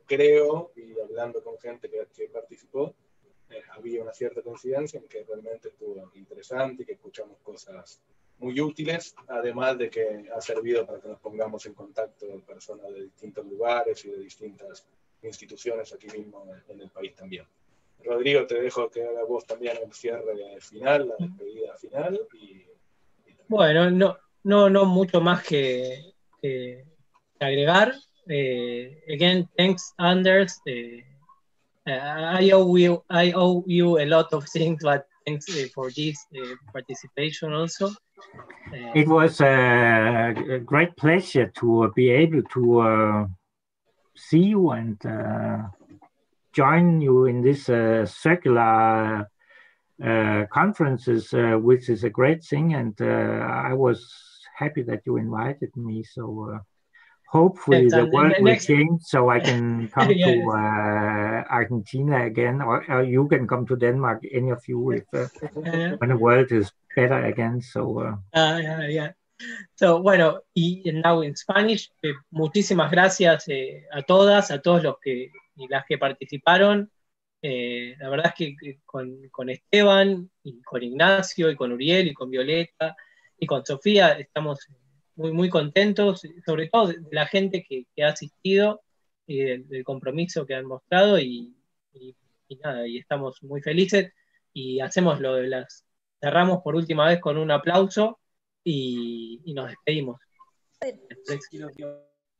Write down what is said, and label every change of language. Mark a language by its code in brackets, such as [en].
[es] Creo, y hablando con gente que participó, había una cierta coincidencia en que realmente estuvo interesante y que escuchamos cosas muy útiles, además de que ha servido para que nos pongamos en contacto con personas de distintos lugares y de distintas instituciones aquí mismo en el país también. Rodrigo, te dejo que haga vos también el cierre final, la despedida final. Bueno, no mucho más que agregar. [en] Again, thanks, Anders. I owe you a lot of things, but thanks for this participation also. It was a great pleasure to be able to see you and join you in this circular conferences, which is a great thing. And I was happy that you invited me. So hopefully the world will change so I can come to Argentina again, or you can come to Denmark, any of you, if when the world is better again. So [es] So, bueno, y [en] now in Spanish, [es] muchísimas gracias a todas, a todos los que y las que participaron. La verdad es que con Esteban, y con Ignacio, y con Uriel, y con Violeta, y con Sofía, estamos muy, muy contentos, sobre todo de la gente que ha asistido, y del compromiso que han mostrado, y nada, y estamos muy felices, y hacemos cerramos por última vez con un aplauso, y nos despedimos.